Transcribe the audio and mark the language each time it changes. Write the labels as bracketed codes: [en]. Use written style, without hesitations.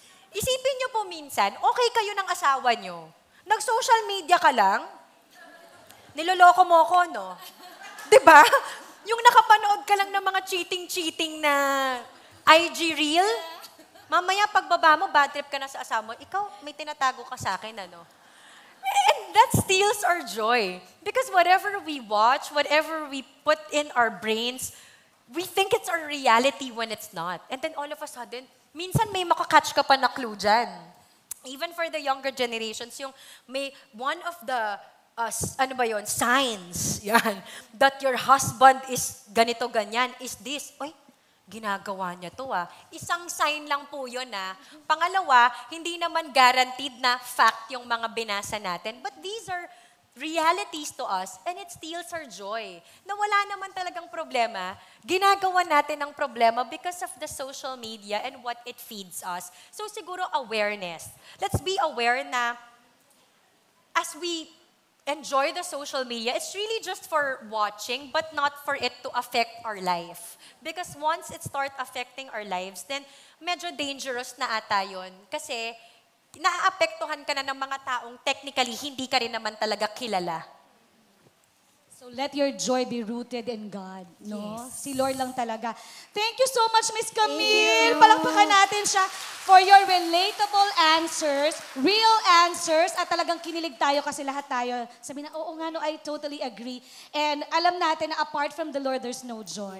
[tl] Isipin niyo po minsan, okay kayo ng asawa niyo. Nag-social media ka lang, niloloko mo ko, no? Diba? Yung nakapanood ka lang ng mga cheating-cheating na IG reel, mamaya pagbaba mo, bad trip ka na sa asawa mo, ikaw, may tinatago ka sa akin, ano? [en] And that steals our joy. Because whatever we watch, whatever we put in our brains, we think it's our reality when it's not. [tl] And then all of a sudden, minsan may makakatch ka pa na clue dyan. [en] Even for the younger generations, yung may one of the, signs, yan, that your husband is [tl] ganito, ganyan, [en] is this. Oy, [tl] ginagawa niya to Isang sign lang po yun Pangalawa, hindi naman guaranteed na fact yung mga binasa natin. [en] But these are realities to us and it steals our joy. [tl] Na wala naman talagang problema, ginagawa natin ang problema [en] because of the social media and what it feeds us. [tl] So siguro [en] awareness. Let's be aware na as we enjoy the social media, it's really just for watching but not for it to affect our life. Because once it start affecting our lives, then [tl] medyo dangerous na ata yun. Kasi naaapektuhan ka na ng mga taong technically hindi ka rin naman talaga kilala. [en] So let your joy be rooted in God, no? Yes. [tl] Si Lord lang talaga. [en] Thank you so much, [tl] Miss Camille. Palakpakan natin siya [en] for your relatable answers, real answers, [tl] at talagang kinilig tayo kasi lahat tayo. Sabi na, oo nga, no, [en] I totally agree. And [tl] alam natin na [en] apart from the Lord, there's no joy.